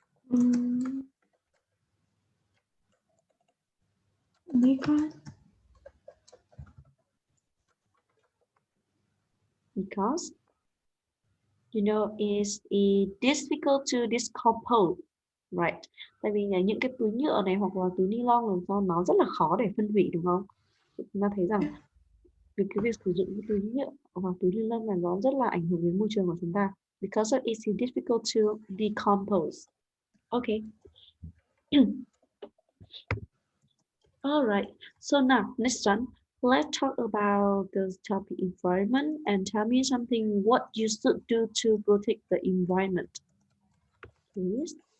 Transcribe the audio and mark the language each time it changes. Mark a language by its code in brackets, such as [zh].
[en] Mm, because Because it's difficult to decompose, right? [vi] Tại vì những cái túi nhựa này hoặc là túi ni lông làm sao nó rất là khó để phân hủy đúng không? Chúng ta thấy rằng việc sử dụng cái túi nhựa hoặc túi ni lông là nó rất là ảnh hưởng đến môi trường của chúng ta. [en] Because of it's difficult to decompose. Okay. All right. So now, next one, let's talk about the topic environment and tell me something what you should do to protect the environment, please.